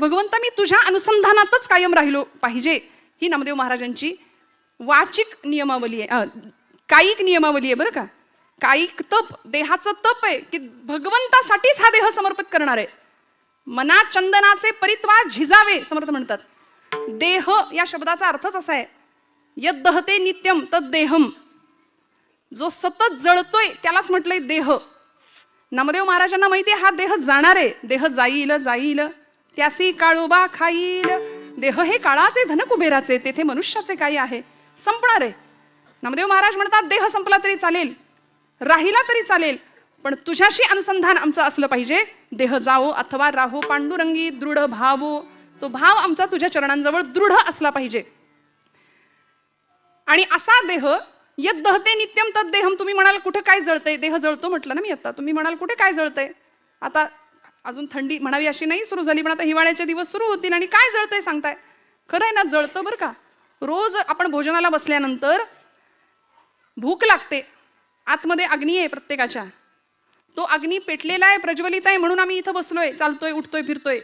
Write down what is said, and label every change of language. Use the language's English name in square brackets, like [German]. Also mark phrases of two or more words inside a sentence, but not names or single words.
[Marathi] भगवंता मी तुझ्या अनुसंधानातच कायम राहिलो पाहिजे. ही नामदेव महाराजांची वाचिक नियमावली आहे, कायिक नियमावली आहे बरं का. कायिक तप देहाचं तप आहे की भगवंतासाठीच हा देह समर्पित करणार आहे. मना चंदनाचे परित्वा झिजावे समर्थ म्हणतात. देह या शब्दाचा अर्थच असा आहे, [Sanskrit] यद्दहते नित्यम तद देहम. [Marathi] जो सतत जळतोय त्यालाच म्हटलंय देह. नामदेव महाराजांना माहिती आहे हा देह जाणार आहे, देह जाईल जाईल त्यासी काळोबा खाईल. देह हे काळाचे धन कुबेराचे, तेथे मनुष्याचे काही आहे, संपणार आहे. नामदेव महाराज म्हणतात देह संपला तरी चालेल, राहिला तरी चालेल, पण तुझ्याशी अनुसंधान आमचं असलं पाहिजे. देह जावो अथवा राहो पांडुरंगी दृढ भावो. तो भाव आमचा तुझ्या चरणांजवळ दृढ असला पाहिजे. आणि असा देह [Sanskrit] यद्दहते नित्यम तद देहम. [Marathi] तुम्ही म्हणाल कुठे काय जळतंय, देह जळतो म्हटलं ना मी आता. तुम्ही म्हणाल कुठे काय जळतंय, आता अजून थंडी म्हणावी अशी नाही सुरू झाली, पण आता हिवाळ्याचे दिवस सुरू होतील आणि काय जळतंय सांगताय. खरं आहे ना, जळतं बरं का. रोज आपण भोजनाला बसल्यानंतर भूक लागते, आतमध्ये अग्नी आहे प्रत्येकाच्या, तो अग्नी पेटलेला आहे, प्रज्वलित आहे, म्हणून आम्ही इथं बसलोय, चालतोय, उठतोय, फिरतोय.